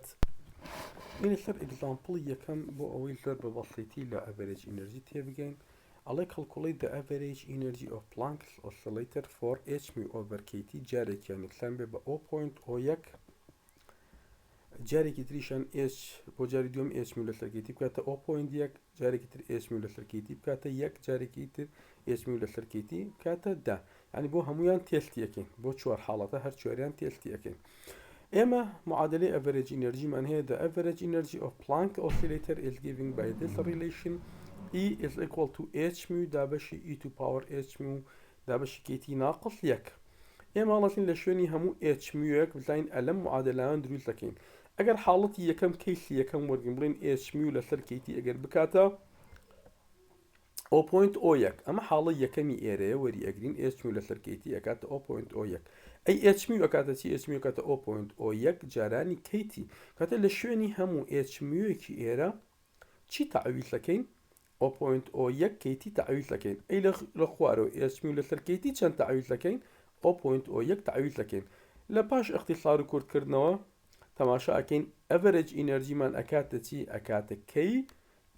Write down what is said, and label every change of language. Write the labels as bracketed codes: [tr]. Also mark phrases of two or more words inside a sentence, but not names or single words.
[ckb] لەسەر ئەگزامپڵی یەکەم بۆ ئەوەی زۆر بە بەسیتی لە [en] average energy [ckb] تێبگەین ئەڵێ [en] calculate the average energy of Planck's oscillator for h mu over kT [ckb] جارێکیان یەکسان بێ بە 0.01 جارێکی تریشان h بۆ جاری دوم h mu لەسەر kT بکاتە 0.1 جارێکی تر h mu لەسەر kT بکاتە 1 جارێکی تر h mu لەسەر kT بکاتە 10 ینی بۆ هەمویان تێستی یەکەین بۆ چوار حاڵەتە هەر چواریان تێستی یەکەین. ئێمە معادلەی [en] average energyمان [ckb] هەیە [en] the average energy of Planck oscillator is given by this relation E is equal to h mu [ckb] دابەشی [en] e to power h mu [ckb] دابەشی kT ناقص 1. ئێمە هەڵەسین لە شوێنی هەموو h mu یەک بزانین ئەلەم معادلەیان دروست دەکەین ئەگەر حاڵەتی یەکەم کەیسی یەکەم وەرگین بڵین h mu لەسەر kT ئەگەر بکاتە 0.01 ئەمە حاڵە یەکەمی ئێرەیە وەری ئەگرین h mu لەسەر kT ئەکاتە 0.01 ئەی h mu ئەکاتە چی h mu ئەکاتە 0.01 جارانی kT کاتە لە شوێنی هەموو h mu یەکی ئێرە چی تعویض دەکەین 0.01 kT تعویض دەکەین ئەی لە خوارەوە h mu لەسەر kT چەند تعویض دەکەین 0.01 تعویض دەکەین لە پاش اختصار و کورتکردنەوە تەماشا ئەکەین [en] average energy [ckb] ئەکاتە چی ئەکاتە kT.